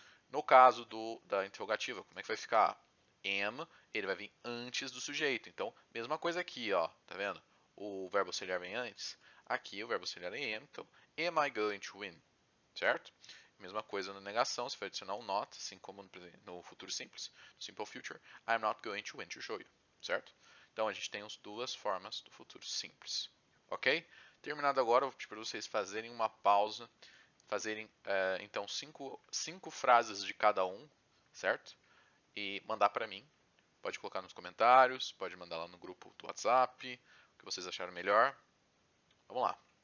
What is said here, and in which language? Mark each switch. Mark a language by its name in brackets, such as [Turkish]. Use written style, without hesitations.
[Portuguese] No caso da interrogativa, como é que vai ficar? Am, ele vai vir antes do sujeito. Então, mesma coisa aqui, ó, tá vendo? O verbo auxiliar vem antes. Aqui o verbo auxiliar é am, então, [English] am I going to win? [Portuguese] Certo? Mesma coisa na negação, você vai adicionar um not, assim como no futuro simples, no simple future. [English] I'm not going to win to show you, certo? [Portuguese] Então, a gente tem as duas formas do futuro simples, ok? Terminado agora, eu vou pedir para vocês fazerem uma pausa, fazerem então cinco frases de cada um, certo? E mandar para mim. Pode colocar nos comentários, pode mandar lá no grupo do WhatsApp, o que vocês acharam melhor. Vamos lá.